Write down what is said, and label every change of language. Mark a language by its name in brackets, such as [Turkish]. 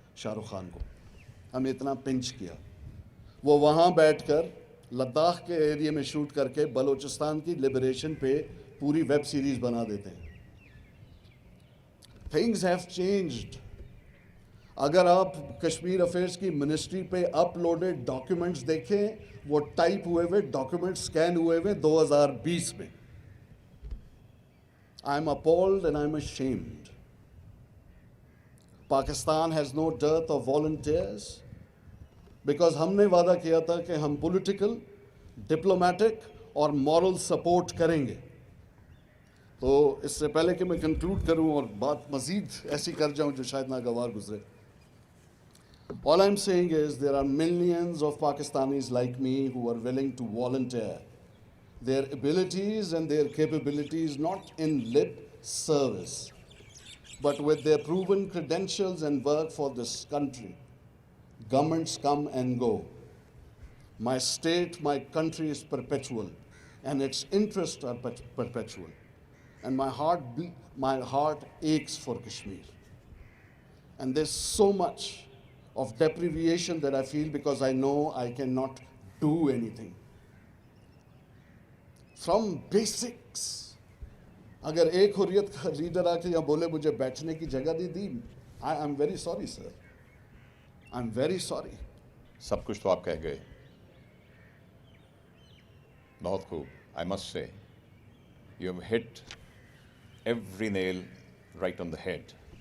[Urdu] شاہ رخ خان کو ہمیں اتنا پنچ کیا. وہ وہاں بیٹھ کر لداخ کے ایریے میں شوٹ کر کے بلوچستان کی لبریشن پہ پوری ویب سیریز بنا دیتے ہیں. [English] Things have changed. [Urdu] اگر آپ کشمیر افیئرس کی منسٹری پہ اپلوڈڈ ڈاکیومنٹس دیکھیں, وہ ٹائپ ہوئے ہوئے ڈاکیومنٹس اسکین ہوئے ہوئے 2020 میں. [English] I am appalled and I am ashamed. Pakistan has no dearth of volunteers because [Urdu] ہم نے وعدہ کیا تھا کہ ہم پولیٹیکل, ڈپلومیٹک اور مورل سپورٹ کریں گے. تو اس سے پہلے کہ میں کنکلوڈ کروں اور بات مزید ایسی کر جاؤں جو شاید ناگوار گزرے, [English] all I'm saying is there are millions of Pakistanis like me who are willing to volunteer their abilities and their capabilities not in lip service, but with their proven credentials and work for this country. Governments come and go. My state, my country is perpetual, and its interests are perpetual. And my heart aches for Kashmir. And there's so much of deprivation that I feel because I know I cannot do anything. From basics. [Urdu] اگر ایک حریت کا leader آ کے یا بولے مجھے بیٹھنے کی جگہ دی, [English] I am very sorry [Urdu] sir, I am very sorry. سب کچھ تو آپ کہہ گئے, بہت خوب. [English] I must say you have hit every nail right on the head.